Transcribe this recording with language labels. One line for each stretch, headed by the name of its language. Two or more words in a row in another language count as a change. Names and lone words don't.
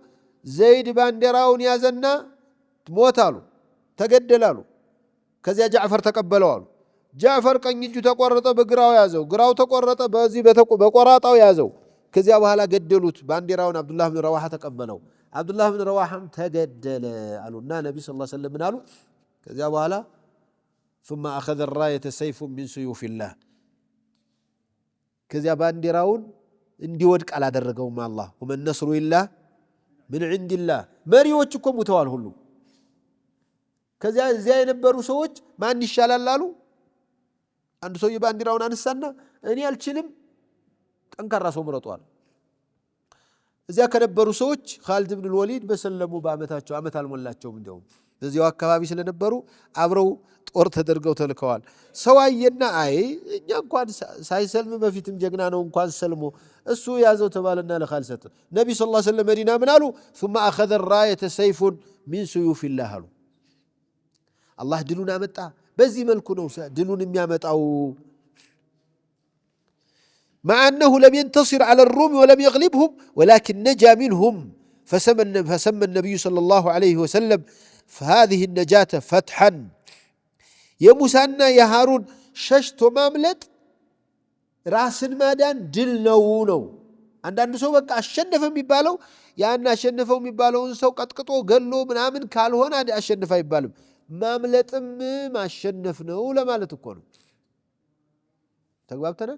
Amharic: ዘይድ ባንዲራውን ያዘና ሞት አሉ፣ ተገደላሉ። ከዚያ ጃዕፈር ተቀበለው አሉ። ጃዕፈር ቀኝ እጁ ተቆረጠ፣ በግራው ያዘው፣ ግራው ተቆረጠ፣ በዚህ በቆራጣው ያዘው። ከዚያ በኋላ ገደሉት። ባንዲራውን አብዱላህ ብን ረዋሓ ተቀበለው። አብዱላህ ብን ረዋሓም ተገደለ አሉና ነቢ
Arabic: صلى الله عليه وسلم
Amharic: ምን አሉ? ከዚያ በኋላ
Arabic: ثم أخذ الراية سيف من سيوف الله
Amharic: ከዚያ ባንዲራውን እንዲወድቅ አላደረገውም አላህ።
Arabic: وما النصر إلا من عند الله።
Amharic: መሪዎች እኮ ሙተዋል ሁሉ። ከዚያ እዚያ የነበሩ ሰዎች ማን ይሻላል አሉ። አንድ ሰው የባንዲራውን አነሳና እኔ አልችልም ጠንካራ ሰው ምረጧል። እዚያ ከነበሩ ሰዎች ኻሊድ ብን ወሊድ በሰለሙ በአመታቸው አመት አልሞላቸውም። እንዲያውም በዚያው አካባቢ ስለነበሩ አብረው ጦር ተደርገው ተልከዋል። ሰው አየና አይ እኛ እንኳን ሳይሰልም በፊትም ጀግና ነው እንኳን ሰልሞ እሱ ያዘው ተባለና ለኻሊድ ሰጠ። ነቢ
Arabic: صلى الله عليه وسلم
Amharic: መዲና ምን አሉ?
Arabic: ثم أخذ الراية سيف من سيوف الله
Amharic: አሉ። አላህ ድሉን አመጣ። በዚህ መልኩ ነው ድሉን የሚያመጣው።
Arabic: مع أنه لم ينتصر على الروم ولم يغلبهم ولكن نجا منهم فسمى النبي صلى الله عليه وسلم فهذه النجاة فتحا.
Amharic: የሙሳና የሃሩን ሸሽቶ ማምለጥ ራስን ማዳን ድል ነው። አንዳንድ ሰው በቃ አሸነፈ የሚባለው ያን አሸነፈው የሚባለውን ሰው ቀጥቅጦ ገሎ ምናምን ካልሆነ አሸነፈ አይባልም። ማምለጥም ማሸነፍ ነው ለማለት እኮ ነው። ተግባብተናል።